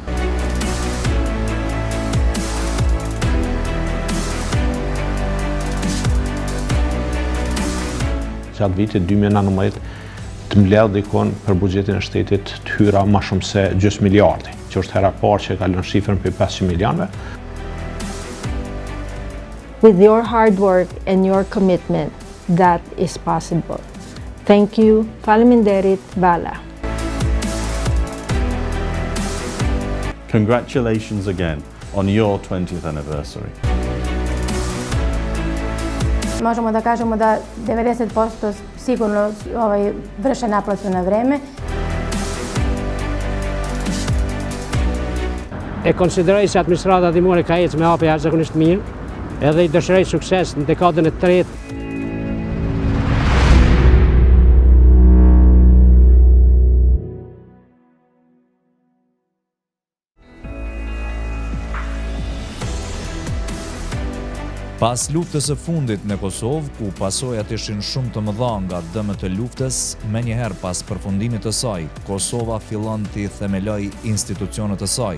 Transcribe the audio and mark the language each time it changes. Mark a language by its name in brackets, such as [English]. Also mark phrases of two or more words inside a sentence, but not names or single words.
[Albanian] Gjatë vitit 2019 të mbledh dikon për buxhetin e shtetit të hyra më shumë se gjysmë miliardi, që është hera parë që ka lënë shifrën për 500 milionëve. [English] With your hard work and your commitment, that is possible. Thank you. Faleminderit, Vala. Congratulations again on your 20th anniversary. [Serbian] Možemo da kažemo da 90% sigurno vrše naplatu na vreme. [Albanian] E konsideroj se administrata dimore ka ecë me hape jashtëzakonisht mirë, edhe I dëshiroj sukses në dekadën e tretë. Pas luftës së fundit në Kosovë, ku pasojat ishin shumë të mëdha nga dëmët e luftës, menjëherë pas përfundimit të saj, Kosova fillon të themeloj institucionet e saj.